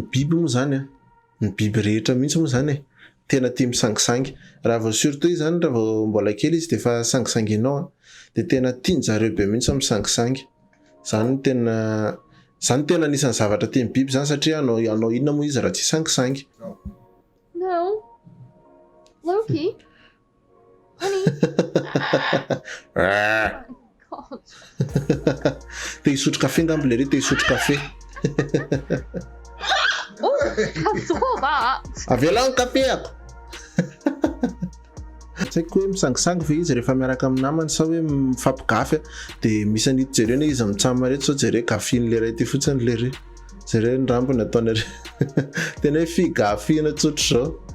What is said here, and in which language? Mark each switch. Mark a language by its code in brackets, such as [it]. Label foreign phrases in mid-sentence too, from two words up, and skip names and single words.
[mg] biby moa zany ny biby rehetra mihitsy moa zany tena tia misangisangy raha vao surtout zany raha vao mbola kely izy de fa sangisanginao de tena tianjareo be mihitsy misangisangy zany tena anisan'ny zavatra tia biby zany satria anao inona moa izy raha tsy sangisangy. [en] No. Loki? Honey? God. [mg] Te hisotro kafe ngambo le re te hisotro kafe. [en] Oh, I saw that. [mg] Avela ny kafe ako. Tsy haiko hoe misangisangy ve izy rehefa miaraka amin'ny namany sa hoe mifampigafy de misy an'ito jerena izy mitsama reto sao jere gafiny le ray ty fotsiny le re jere ny rambony ataony re tena hoe figafina tsotro zao